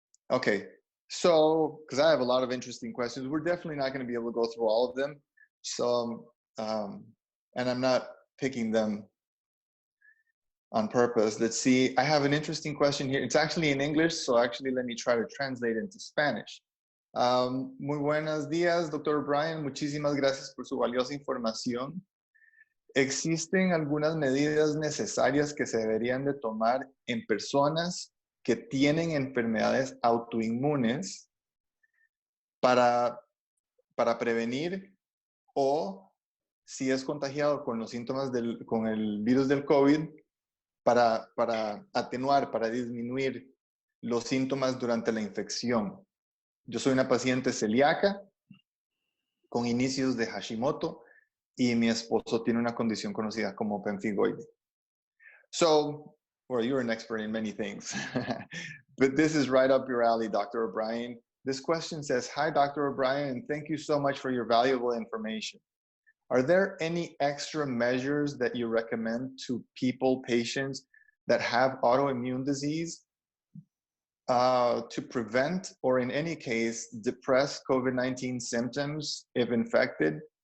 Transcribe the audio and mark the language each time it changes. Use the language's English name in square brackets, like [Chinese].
[English] Okay, so, because I have a lot of interesting questions, we're definitely not going to be able to go through all of them. So, and I'm not picking them on purpose. Let's see, I have an interesting question here. It's actually in English, so actually let me try to translate it into Spanish. [Spanish] Muy buenos días, Dr. O'Brien. Muchísimas gracias por su valiosa información. ¿Existen algunas medidas necesarias que se deberían de tomar en personas que tienen enfermedades autoinmunes para prevenir o si es contagiado con los síntomas con el virus del COVID para atenuar, para disminuir los síntomas durante la infección? Yo soy una paciente celíaca con inicios de Hashimoto y mi esposo tiene una condición conocida como pemfigoide. [English] So, well, you're an expert in many things, but this is right up your alley, Dr. O'Brien. This question says, hi, Dr. O'Brien, and thank you so much for your valuable information. Are there any extra measures that you recommend to patients that have autoimmune disease to prevent or in any case depress COVID-19 symptoms if infected?